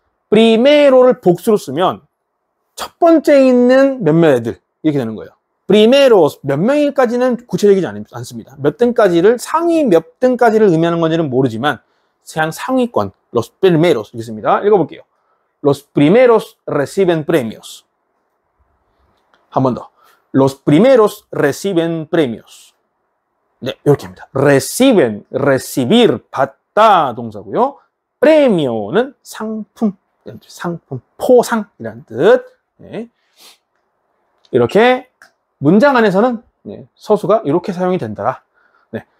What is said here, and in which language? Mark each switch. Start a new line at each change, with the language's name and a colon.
Korean: primero를 복수로 쓰면 첫 번째에 있는 몇몇 애들 이렇게 되는 거예요. primero 몇 명일까지는 구체적이지 않습니다. 몇 등까지를 상위 몇 등까지를 의미하는 건지는 모르지만 그냥 상위권
Spanish: los primeros
Korean: 이렇게 씁니다. 읽어볼게요.
Spanish: Los primeros reciben premios.
Korean: 한 번 더.
Spanish: Los primeros reciben premios.
Korean: 네, 이렇게 합니다. reciben, recibir, 받다 동사고요. premio는 상품, 상품, 포상이라는 뜻. 네. 이렇게 문장 안에서는 서수가 이렇게 사용이 된다. 네.